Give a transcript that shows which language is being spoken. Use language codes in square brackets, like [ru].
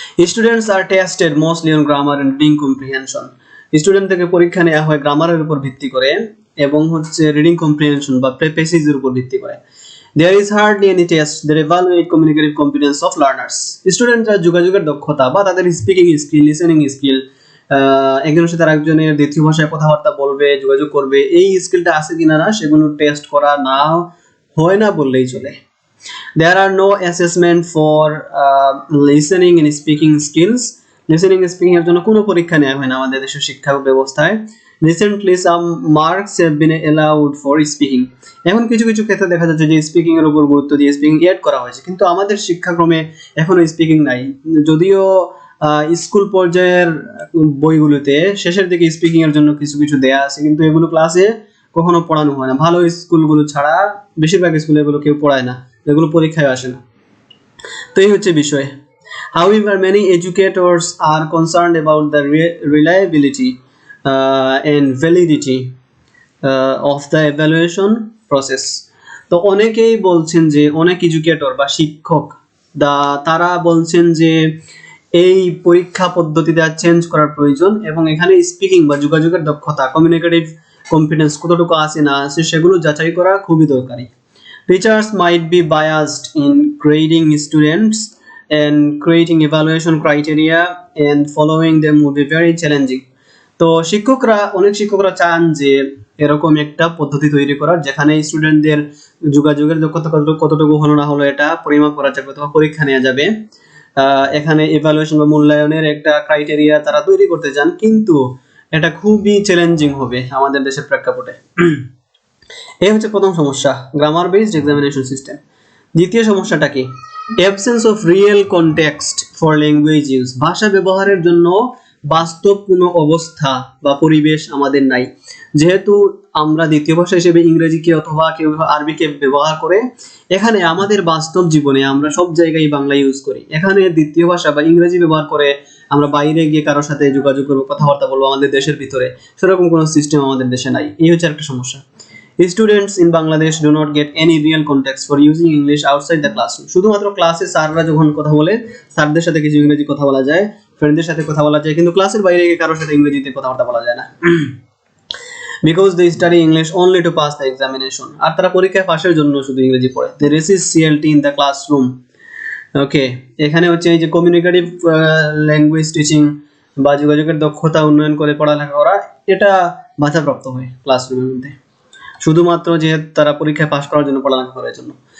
[en] Students are tested mostly on grammar and reading comprehension. [bn] Student থেকে পরীক্ষা নেওয়া হয় গ্রামারের উপর ভিত্তি করে এবং হচ্ছে রিডিং কম্প্রিহেনশন বা প্যাসেজের উপর ভিত্তি করে। [en] There is hardly any test that evaluate communicative competence of learners. [bn] স্টুডেন্টরা যোগাযোগের দক্ষতা বা তাদের স্পিকিং স্কিল, লিসেনিং স্কিল, একজনের সাথে আরেকজনের দ্বিতীয় ভাষায় কথাবার্তা বলবে, যোগাযোগ করবে, এই স্কিলটা আছে কিনা না সেগুলো টেস্ট করা না হয় না বললেই চলে। [en] There are no assessment for listening and speaking skills. [bn] Listening speaking এর জন্য কোনো পরীক্ষা নেওয়া হয় না আমাদের দেশের শিক্ষা ব্যবস্থায়। [en] Recently some marks have been allowed for speaking. [bn] এখন কিছু কিছু ক্ষেত্রে দেখা যাচ্ছে যে স্পিকিং এর উপর গুরুত্ব দিয়ে স্পিকিং এড করা হয়েছে, কিন্তু আমাদের শিক্ষাক্রমে এখনো স্পিকিং নাই। যদিও স্কুল পর্যায়ের বইগুলোতে শেষের দিকে স্পিকিং এর জন্য কিছু কিছু দেয়া আছে, কিন্তু এগুলো ক্লাসে কখনো পড়ানো হয় না। ভালো স্কুলগুলো ছাড়া বেশিরভাগ স্কুলে এগুলো কেউ পড়ায় না, এগুলো পরীক্ষায় আসে না। তো এই হচ্ছে বিষয়। [en] However, many educators are concerned about the reliability and validity of the evaluation process. [bn] তো অনেকেই বলছেন যে, অনেক এডুকেটর বা শিক্ষক তারা বলছেন যে এই পরীক্ষা পদ্ধতিটা চেঞ্জ করার প্রয়োজন এবং এখানে স্পিকিং বা যোগাযোগের দক্ষতা, কমিউনিকেটিভ কম্পিটেন্স কতটুকু আছে না আছে সেগুলো যাচাই করা খুবই দরকারি। [en] Teachers might be biased in grading students and creating evaluation criteria, and following them would be very challenging. [bn] তো অনেক শিক্ষকরা চান যে এরকম একটা পদ্ধতি তৈরি করার যেখানে স্টুডেন্টদের যোগাযোগের দক্ষতা কতটুকু হলো না হলো এটা পরিমাপ করা যাবে অথবা পরীক্ষা নেওয়া যাবে। এখানে ইভ্যালুয়েশন বা মূল্যায়নের একটা ক্রাইটেরিয়া তারা তৈরি করতে চান, কিন্তু এটা খুবই চ্যালেঞ্জিং হবে আমাদের দেশের প্রেক্ষাপটে। এই হচ্ছে প্রথম সমস্যা, গ্রামার বেসড এক্সামিনেশন সিস্টেম। দ্বিতীয় সমস্যাটা কি? [en] Absence of real context for language use. [bn] ভাষা ব্যবহারের জন্য বাস্তব কোনো অবস্থা বা পরিবেশ আমাদের নাই। যেহেতু আমরা দ্বিতীয় ভাষা হিসেবে ইংরেজিকে অথবা কেউ আরবিকে ব্যবহার করে, এখানে আমাদের বাস্তব জীবনে আমরা সব জায়গায় বাংলা ইউজ করি। এখানে দ্বিতীয় ভাষা বা ইংরেজি ব্যবহার করে আমরা বাইরে গিয়ে কারোর সাথে যোগাযোগ করবো, কথাবার্তা বলবো আমাদের দেশের ভিতরে, সেরকম কোনো সিস্টেম আমাদের দেশে নাই। এই হচ্ছে একটা সমস্যা। [en] Students in Bangladesh do not get any real context for using English outside the classroom. [bn] শুধুমাত্র ক্লাসে স্যাররা যখন কথা বলে, স্যারদের সাথে কিছু ইংরেজি কথা বলা যায়, ফ্রেন্ডদের সাথে কথা বলা যায়, কিন্তু ক্লাসের বাইরে গিয়ে কারোর সাথে ইংরেজিতে কথাবার্তা বলা যায় না। [en] because they study English only to pass the examination, [bn] আর তারা পরীক্ষায় পাশের জন্য শুধু ইংরেজি পড়ে। [en] They resist CLT in the classroom. [bn] ওকে, এখানে হচ্ছে এই যে কমিউনিকেটিভ ল্যাঙ্গুয়েজ টিচিং বা যোগাযোগের দক্ষতা উন্নয়ন করে পড়ালেখা করা, এটা বাধাপ্রাপ্ত হয় ক্লাসরুমের মধ্যে, শুধুমাত্র যে তারা পরীক্ষায় পাশ করার জন্য পড়ালেখা করার জন্য।